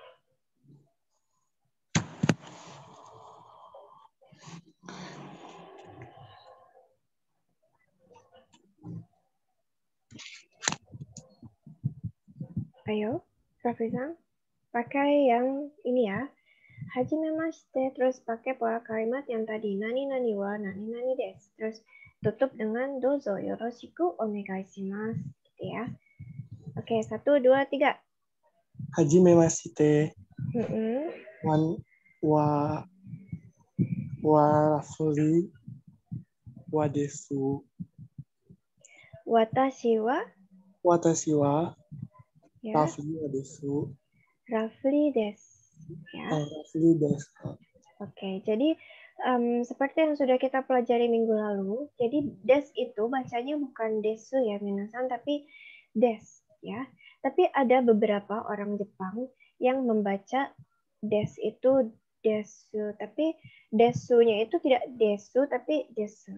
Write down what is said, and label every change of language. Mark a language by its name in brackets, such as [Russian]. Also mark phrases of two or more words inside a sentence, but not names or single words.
[Indonesian] Ayo, Rafli Sang, pakai yang ini ya. Hajimemashite, terus pakai pola kalimat yang tadi. [Japanese] 何々は何々です. [Indonesian] Terus tutup dengan [Japanese] どうぞよろしくお願いします. [Indonesian] Gitu ya. Oke, 1, 2, 3. [Japanese] はじめまして. Mm-mm. Wa Rafli wa desu. 私は ya. Rafli wa desu. Rafli desu. [Indonesian] Ya. [Japanese] Rafli desu. [Indonesian] Oke, jadi seperti yang sudah kita pelajari minggu lalu, jadi des itu bacanya bukan desu ya minasan, tapi des ya. Tapi ada beberapa orang Jepang yang membaca des itu desu, tapi desunya itu tidak desu tapi desu.